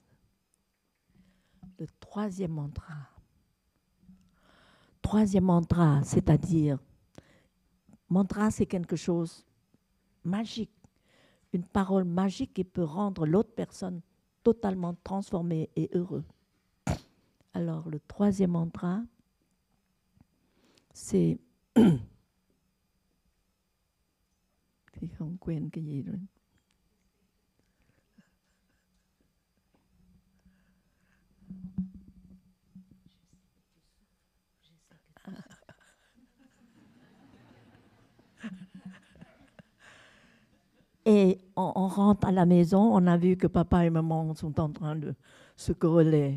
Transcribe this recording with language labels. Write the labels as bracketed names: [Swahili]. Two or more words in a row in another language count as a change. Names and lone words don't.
[French] Le troisième mantra, c'est-à-dire, mantra, c'est quelque chose magique, une parole magique qui peut rendre l'autre personne totalement transformée et heureux. Alors, le troisième mantra, c'est... [Vietnamese] Thì không quên cái gì rồi. [French] Et on rentre à la maison, on a vu que papa et maman sont en train de se quereller.